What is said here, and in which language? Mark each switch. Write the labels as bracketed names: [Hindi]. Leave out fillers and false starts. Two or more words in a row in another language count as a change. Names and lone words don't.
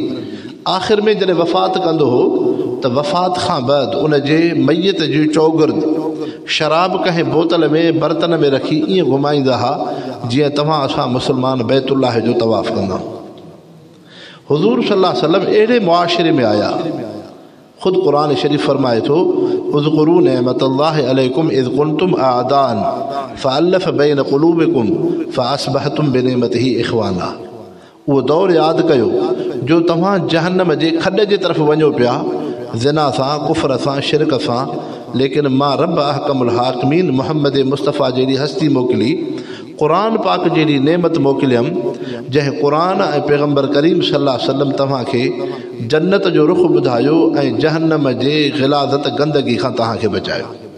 [Sindhi] आख़िर में जॾहिं वफ़ात कंदो हो त वफ़ात खां बाद उन जे मैयत जी चौगिर्द शराब कंहिं बोतल में बर्तन में रखी ईअं घुमाईंदा हुआ जीअं तव्हां असां मुस्लमान बैतुल्लाह जो तवाफ़ कंदा। हुज़ूर [Arabic] صلى الله عليه وسلم [Sindhi] अहिड़े मुआशिरे में आया। ख़ुदि क़ुरान शरीफ़ फरमाए थो, [Arabic] اذكروا نعمة الله عليكم إذ كنتم أعداء فألف بين قلوبكم فأصبحتم بنعمته إخوانا. [Sindhi] उहो दौर यादि कयो जो तव्हां जहन्नम जे खॾ जे तरफ़ वञो पिया, ज़िना सां, कुफ़र सां, शिरक सां, लेकिन मां रब [Arabic] أحكم الحاكمين [Sindhi] मुहम्मद मुस्तफ़ा जहिड़ी हस्ती मोकिली, क़ुरान पाक जहिड़ी नेमत मोकिलियमि, जंहिं क़ुरान ऐं पैगम्बर करीम [Arabic] صلى الله عليه وسلم [Sindhi] तव्हांखे जन्नत जो रुख़ ॿुधायो ऐं जहन्नम जे ग़िलाज़त गंदगी खां तव्हांखे बचायो।